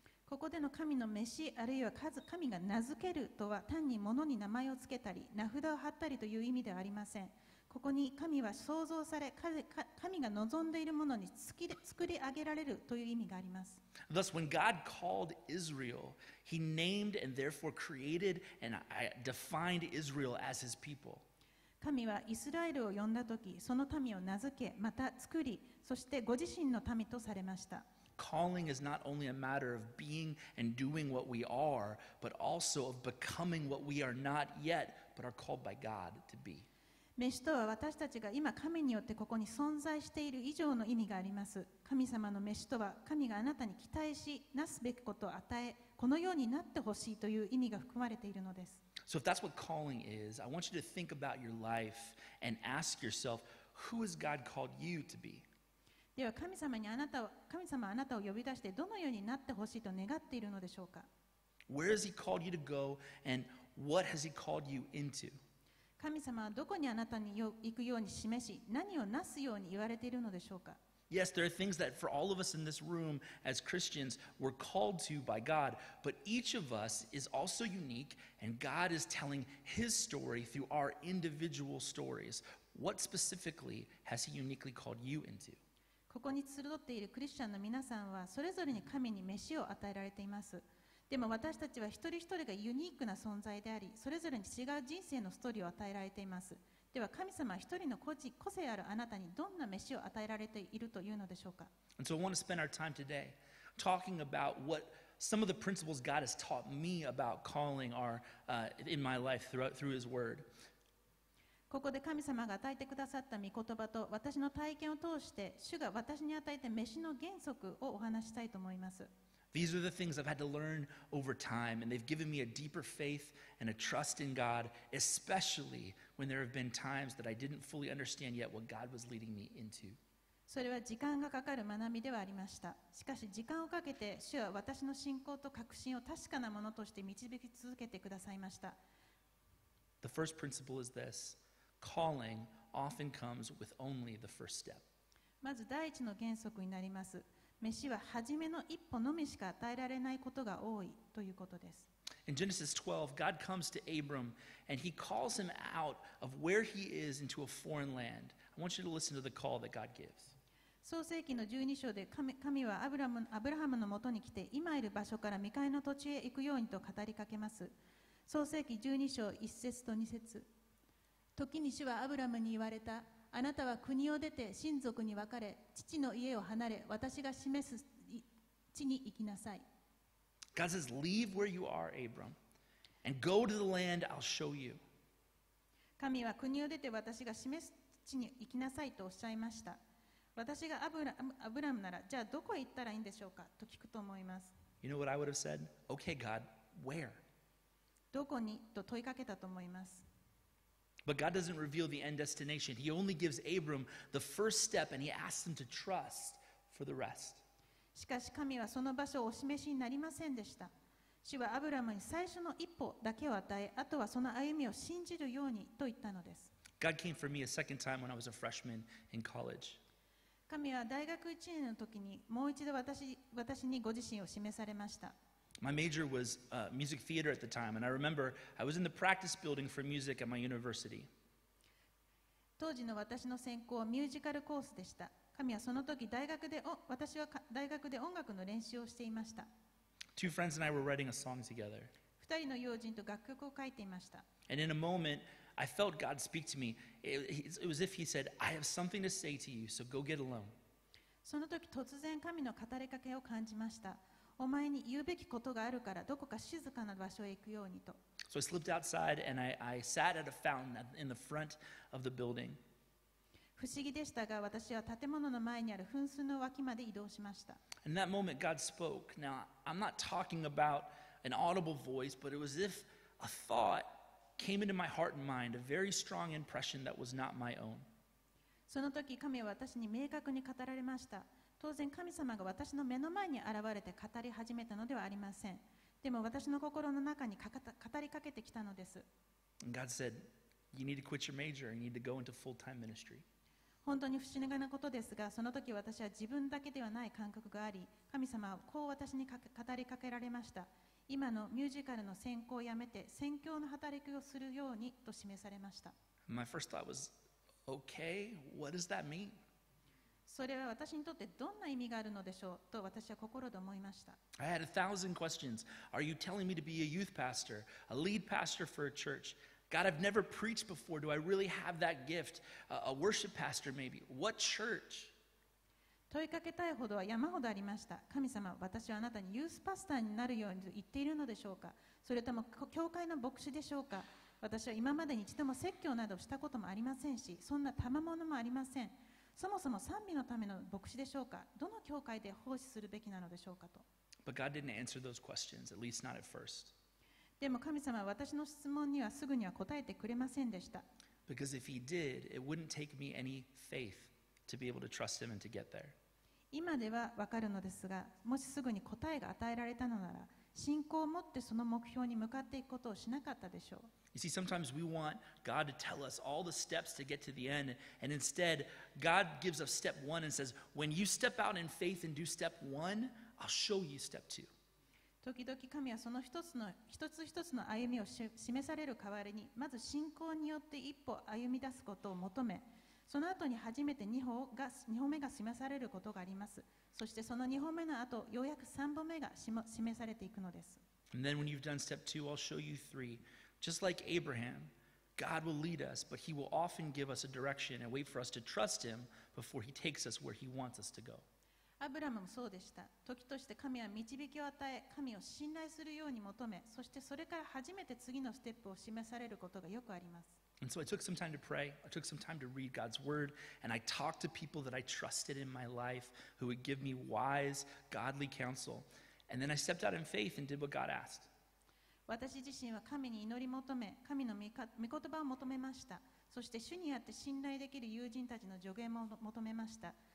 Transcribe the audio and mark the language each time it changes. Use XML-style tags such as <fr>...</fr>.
<ja>ここでの神の飯、あるいは神が名付けるとは単に物に名前をつけたり、名札を貼ったりという意味ではありません。ここに神は創造され、神が望んでいるものに作り上げられるという意味があります。</ja> <en>Thus, when God called Israel, He named and therefore created and defined Israel as His people.</en> <ja>神はイスラエルを呼んだとき、その民を名付け、また作り、そしてご自身の民とされました。</ja> <en>Calling is not only a matter of being and doing what we are, but also of becoming what we are not yet, but are called by God to be.</en> <ja>召しとは私たちが今神によってここに存在している以上の意味があります。神様の召しとは神があなたに期待し、なすべきことを与え、このようになってほしいという意味が含まれているのです。</ja> <en>So if that's what calling is, I want you to think about your life and ask yourself, who has God called you to be?</en> <ja>では神様はあなたを呼び出してどのようになってほしいと願っているのでしょうか。</ja> <en>Where has He called you to go and what has He called you into?</en> <ja>神様はどこにあなたに行くように示し、何をなすように言われているのでしょうか。</ja> <en>Yes, there are things that for all of us in this room as Christians we're called to by God, but each of us is also unique and God is telling His story through our individual stories. What specifically has He uniquely called you into?</en> <ja>ここに集っているクリスチャンの皆さんはそれぞれに神に召しを与えられています。でも私たちは一人一人がユニークな存在であり、それぞれに違う人生のストーリーを与えられています。では神様は一人の個性あるあなたにどんな召しを与えられているというのでしょうか。</ja> <en>And so I want to spend our time today talking about what some of the principles God has taught me about calling are in my life through His Word.</en> <ja>ここで神様が与えてくださった御言葉と私の体験を通して主が私に与えた召しの原則をお話ししたいと思います。</ja> <en>These are the things I've had to learn over time, and they've given me a deeper faith and a trust in God, especially when there have been times that I didn't fully understand yet what God was leading me into.</en> <ja>それは時間がかかる学びではありました。しかし時間をかけて主は私の信仰と確信を確かなものとして導き続けてくださいました。</ja> <en>The first principle is this: calling often comes with only the first step.</en> <ja>まず第一の原則になります。召しは初めの一歩のみしか与えられないことが多いということです。</ja> <en>In Genesis 12, God comes to Abram and He calls him out of where he is into a foreign land. I want you to listen to the call that God gives.</en> <ja>創世記の12章で神はアブラハムのもとに来て今いる場所から未開の土地へ行くようにと語りかけます。創世記12章1節と2節。時に主はアブラムに言われた。あなたは国を出て親族に別れ、父の家を離れ、私が示す地に行きなさい。</ja> <en>God says, leave where you are, Abram, and go to the land I'll show you.</en> <ja>神は国を出て私が示す地に行きなさいとおっしゃいました。私がアブラムなら、じゃあどこへ行ったらいいんでしょうかと聞くと思います。</ja> <en>You know what I would have said? Okay, God, where?</en> <ja>どこにと問いかけたと思います。</ja> <en>But God doesn't reveal the end destination. He only gives Abram the first step and He asks him to trust for the rest.</en> <ja>しかし神はその場所をお示しになりませんでした。主はアブラムに最初の一歩だけを与え、あとはその歩みを信じるようにと言ったのです。</ja> <en>God came for me a second time when I was a freshman in college.</en> <ja>神は大学1年の時にもう一度私にご自身を示されました。</ja> <en>My major was music theater at the time, and I remember I was in the practice building for music at my university.</en> <ja>当時の私の専攻はミュージカルコースでした。神はその時私は大学で音楽の練習をしていました。</ja> <en>Two friends and I were writing a song together.</en> <ja>2人の友人と楽曲を書いていました。</ja> <en>And in a moment, I felt God speak to me. It was as if He said, I have something to say to you, so go get alone.</en> <ja>その時突然神の語りかけを感じました。お前に言うべきことがあるからどこか静かな場所へ行くようにと。</ja> <en>So I slipped outside and I sat at a fountain in the front of the building.</en> <ja>不思議でしたが私は建物の前にある噴水の脇まで移動しました。</ja> <en>In that moment, God spoke. Now, I'm not talking about an audible voice, but it was as if a thought came into my heart and mind, a very strong impression that was not my own.</en> <ja>その時神は私に明確に語られました。当然神様が私の目の前に現れて語り始めたのではありません。でも私の心の中に語りかけてきたのです。</ja> <en>And God said, you need to quit your major and you need to go into full-time ministry.</en> <ja>本当に不思議なことですが、その時私は自分だけではない感覚があり、神様はこう私に語りかけられました。今のミュージカルの専攻をやめて宣教の働きをするようにと示されました。</ja> <en>My first thought was, okay, what does that mean?</en> <ja>それは私にとってどんな意味があるのでしょうと私は心で思いました。</ja> <en>I had 1,000 questions. Are you telling me to be a youth pastor, a lead pastor for a church? God, I've never preached before. Do I really have that gift? A worship pastor maybe. What church?</en> <ja>問いかけたいほどは山ほどありました。神様、私はあなたにユースパスターになるようにと言っているのでしょうか。それとも教会の牧師でしょうか。私は今までに一度も説教などしたこともありませんし、そんな賜物もありません。そもそも賛美のための牧師でしょうか。どの教会で奉仕するべきなのでしょうかと。</ja> <en>But God didn't answer those questions, at least not at first.</en> <ja>でも神様は私の質問にはすぐには答えてくれませんでした。</ja> <en>Because if he did, it wouldn't take me any faith to be able to trust him and to get there.</en> <ja>今ではわかるのですが、もしすぐに答えが与えられたのなら、信仰を持ってその目標に向かっていくことをしなかったでしょう。</ja> <en>You see, sometimes we want God to tell us all the steps to get to the end, and instead, God gives us step one and says, when you step out in faith and do step one, I'll show you step two.</en> <ja>時々神はその一つ一つの歩みを示される代わりに、まず信仰によって一歩歩み出すことを求め、その後に初めて2歩目が示されることがあります。そしてその2歩目の後、ようやく3歩目が示されていくのです。</ja> <en>And then when you've done step two, I'll show you three. Just like Abraham, God will lead us, but he will often give us a direction and wait for us to trust him before he takes us where he wants us to go.</en> <ja>アブラムもそうでした。時として神は導きを与え、神を信頼するように求め、そしてそれから初めて次のステップを示されることがよくあります。</ja> <en>And so I took some time to pray. I took some time to read God's word, and I talked to people that I trusted in my life who would give me wise, godly counsel. And then I stepped out in faith and did what God asked.</en> <ja>私自身は神に祈り求め、神の御言葉を求めました。そして主にあって信頼できる友人たちの助言も求めました。</ja>